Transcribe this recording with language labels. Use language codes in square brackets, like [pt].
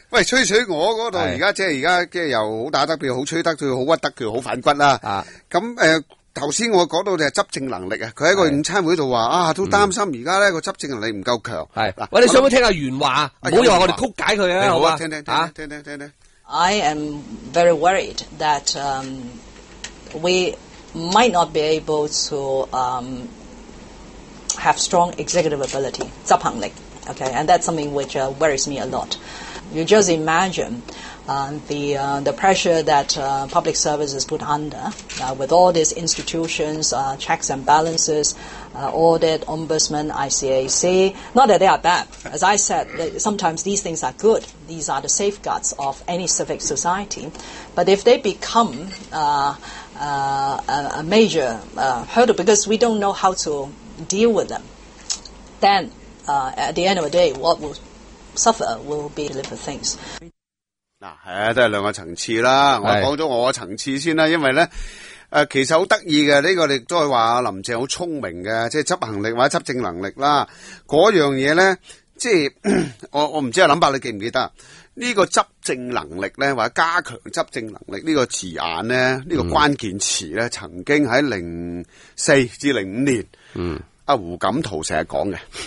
[yue] 喂，吹水我嗰度，而家又好打得佢，好吹得佢，好屈得佢，好反骨啦！咁头先我讲到就系执政能力啊，佢喺个午餐会度话啊，都担心而家咧个执政能力唔够强。系嗱，喂，你想唔想听阿袁话？唔好又话我哋曲解佢啊！好啊，听听。 [en] I am very worried that we might not be able to have strong executive ability, 執行力, okay, and that's something which worries me a lot. You just imagine the pressure that public service is put under with all these institutions, checks and balances, audit, ombudsman, ICAC. Not that they are bad. As I said, sometimes these things are good. These are the safeguards of any civic society. But if they become a major hurdle because we don't know how to deal with them, then at the end of the day, what will suffer will be delivered things. [yue] 嗱，都系两个层次啦。我讲咗我的层次先啦，因为咧，其实好得意嘅呢个，你都系话林郑好聪明嘅，即系执行力或者执政能力啦。嗰样嘢咧，即系我唔知阿林伯你记唔记得呢、這个执政能力咧，或者加强执政能力呢个字眼咧，呢、這个关键词咧，曾经喺2004至2005年，胡锦涛成日讲嘅。